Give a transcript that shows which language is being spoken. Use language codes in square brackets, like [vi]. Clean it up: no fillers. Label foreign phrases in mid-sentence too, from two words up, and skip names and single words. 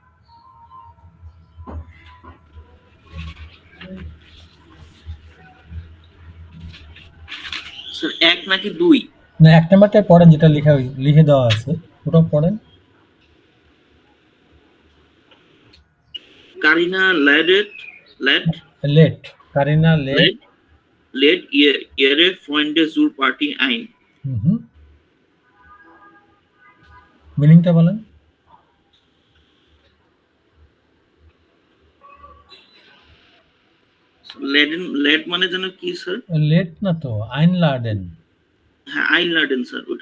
[bn] স্যার 1 নাকি 2? না, 1 নাম্বারটাই পড়েন, যেটা লিখে দেওয়া আছে ওটা পড়েন। কারিনা কারিনা [de] লেট ihre Freunde zur Party ein. [bn] মিনিংটা বলেন। লেট মানে যেন কি স্যার? লেট না তো, আইনলাডেন। হ্যাঁ, আইনলাডেন স্যার। ওটা